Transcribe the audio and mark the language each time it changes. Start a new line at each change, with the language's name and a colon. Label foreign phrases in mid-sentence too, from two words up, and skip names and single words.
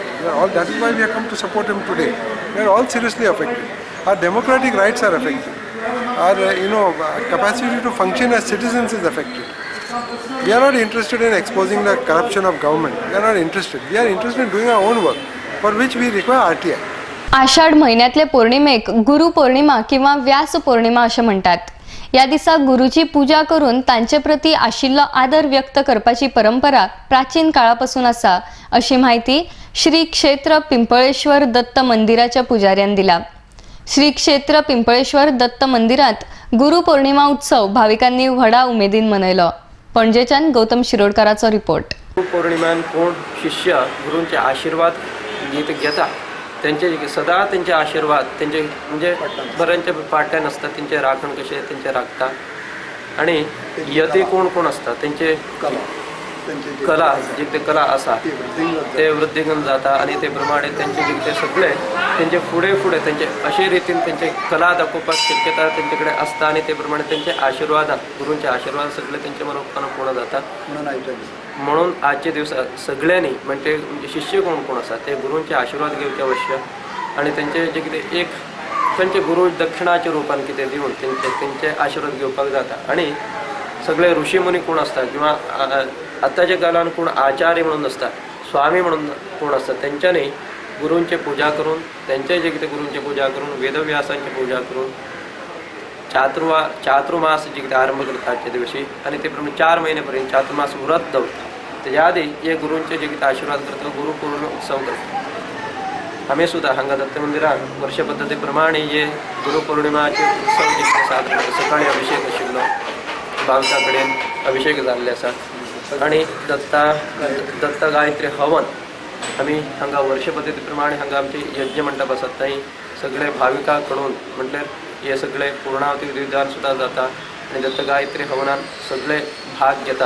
English: That is why we have come to support him today. We are all seriously affected. Our democratic rights are affected. Our capacity to function as citizens is affected. We are not interested in exposing the corruption of government. We are not interested. We are interested in doing our own work, for which we require RTI.
Konkani: आषाढ महिन्यातले पौर्णिमेक गुरु पौर्णिमा किंवा व्यास पौर्णिमा असे म्हणतात. या दिसा गुरुची पूजा करून तांचे प्रती आशिल्लो आदर व्यक्त करपाची परंपरा प्राचीन काळापासून असा, अशी माहिती श्री क्षेत्र पिंपळेश्वर दत्त मंदिराच्या पुजाऱ्यान दिला. श्री क्षेत्र पिंपळेश्वर दत्त मंदिरात गुरु पौर्णिमा उत्सव भाविकांनी व्हडा उमेदीन मनयलो. पणजेच्यान गौतम शिरोडकराचो रिपोर्ट. गुरु पौर्णिमेन कोण शिष्य गुरूंचे आशीर्वाद घेता त्यांचे सदा त्यांचे आशीर्वाद त्यांचे म्हणजे बऱ्यांचे पाट्यान असतात, त्यांचे राखण कशे त्यांचे राखता आणि यती कोण कोण असतात त्यांचे कला जे ते कला असा ते वृद्धिंगत जाता आणि ते प्रमाणे त्यांचे जे ते सगळे त्यांचे फुडे त्यांचे अशे रितीन त्यांचे कला दाखोवपाक शक्यता त्यांच्याकडे असता आणि ते प्रमाणे त्यांचे आशीर्वाद गुरूंचे आशीर्वाद सगळे त्यांच्या मनोकान पूर्ण जाता. म्हणून आजच्या दिवसात सगळ्यांनी म्हणजे शिष्य कोण कोण असतात ते गुरूंचे आशीर्वाद घेवचे आवश्यक आणि त्यांचे जे कितें एक त्यांचे गुरू दक्षिणाच्या रूपान कितें दिवन त्यांचे आशीर्वाद घेवपाक जाता. आणि सगळे ऋषीमुनी कोण असतात किंवा आताच्या काळान कोण आचार्य म्हणून असतात, स्वामी म्हणून कोण असतात, त्यांच्यानी गुरूंचे पूजा करून त्यांचे जे कितें गुरूंची पूजा करून वेदव्यासांची पूजा करून चातुर्मास जे कितें आरंभ करता आजच्या दिवशी आणि ते प्रमाणे 4 महिन्यापर्यंत चातुर्मास व्रत दवरता. तेज्या आदी हे गुरूंचे जे कितें आशीर्वाद करता गुरु पौर्णिमा उत्सव करता. आमी सुद्दां हांगा दत्त मंदिरान वर्ष पद्दती प्रमाणे हे गुरु पौर्णिमाचे उत्सव जे कितें साजरे करता. सकाळी अभिषेक आशिल्लो, भाविकां कडेन अभिषेक जाल्ले आसा आणि दत्त गायत्री हवन आमी हांगा वर्ष पद्दती प्रमाणे हांगा आमचे यज्ञ मंडप आसात थंय सगळे भाविकां कडून म्हटल्यार हे सगळे पूर्णावती विधान सुद्दां जाता आणि दत्त गायत्री हवनान सगळे भाग घेता.